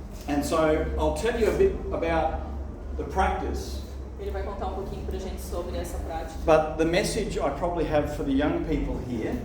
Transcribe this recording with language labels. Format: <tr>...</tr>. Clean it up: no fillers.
<en>And so I'll tell you a bit about the practice,</en> <pt>Ele vai contar um pouquinho pra gente sobre essa prática.</pt> <en>but the message I probably have for the young people here</en>